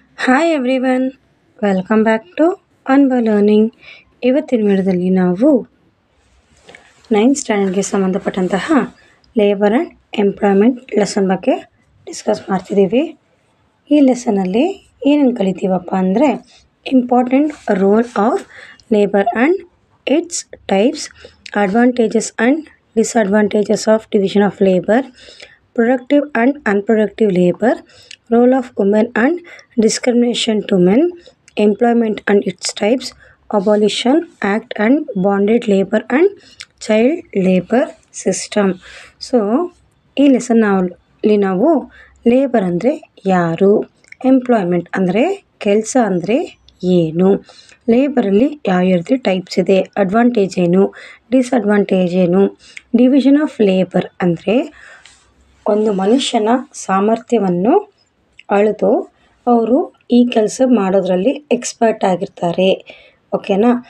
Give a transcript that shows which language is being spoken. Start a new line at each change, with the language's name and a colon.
English: Hi everyone, welcome back to ಅನ್ಬ learning.
Kannada: ಇವತ್ತಿನ ವಿಡಿಯೋದಲ್ಲಿ ನಾವು 9th ಸ್ಟ್ಯಾಂಡರ್ಡ್ಗೆ ಸಂಬಂಧಪಟ್ಟಂತಹ ಲೇಬರ್ ಆ್ಯಂಡ್ ಎಂಪ್ಲಾಯ್ಮೆಂಟ್ ಲೆಸನ್ ಬಗ್ಗೆ ಡಿಸ್ಕಸ್ ಮಾಡ್ತಿದ್ದೀವಿ. ಈ ಲೆಸನಲ್ಲಿ ಏನೇನು ಕಲಿತೀವಪ್ಪ ಅಂದರೆ
English: Important role of labour and its types, advantages and disadvantages of division of labour, productive and unproductive labor, role of women and discrimination to men, employment and its types, abolition act and bonded labor and child labor system.
Kannada: So ಈ ಲೆಸನ್ನಲ್ಲಿ ನಾವು labour ಅಂದರೆ ಯಾರು, employment ಅಂದರೆ ಕೆಲಸ ಅಂದರೆ ಏನು, ಲೇಬರಲ್ಲಿ ಯಾವ ರೀತಿ ಟೈಪ್ಸ್ ಇದೆ, ಅಡ್ವಾಂಟೇಜ್ ಏನು, ಡಿಸ್ಅಡ್ವಾಂಟೇಜ್ ಏನು, ಡಿವಿಷನ್ ಆಫ್ ಲೇಬರ್ ಅಂದರೆ ಒಂದು ಮನುಷ್ಯನ ಸಾಮರ್ಥ್ಯವನ್ನು ಅಳೆದು ಅವರು ಈ ಕೆಲಸ ಮಾಡೋದ್ರಲ್ಲಿ ಎಕ್ಸ್ಪರ್ಟ್ ಆಗಿರ್ತಾರೆ. ಓಕೆನಾ?